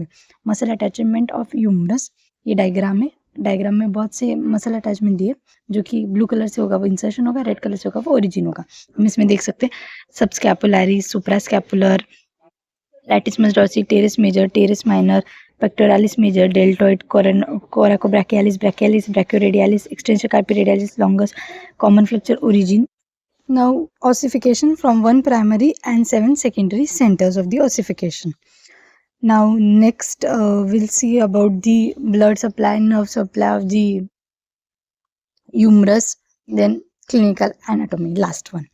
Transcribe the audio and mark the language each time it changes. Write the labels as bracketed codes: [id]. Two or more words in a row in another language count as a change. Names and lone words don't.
[en] muscle attachment of humerus [hi] ये डायग्राम है। डायग्राम में बहुत से [en] muscle attachment [hi] दिए जो कि [en] blue colour [hi] से होगा वो इंसर्शन होगा, [en] red colour [hi] से होगा वो ओरिजिन होगा। हम इसमें देख सकते हैं [en] subscapularis, suprascapular, latissimus dorsi, teres major, teres minor, pectoralis major, deltoid, coracobrachialis, brachialis, brachioradialis, extensor carpi radialis, longus, common flexure origin. Now ossification from one primary and 7 secondary centers of the ossification. Now next we'll see about the blood supply and nerve supply of the humerus, then clinical anatomy, last one.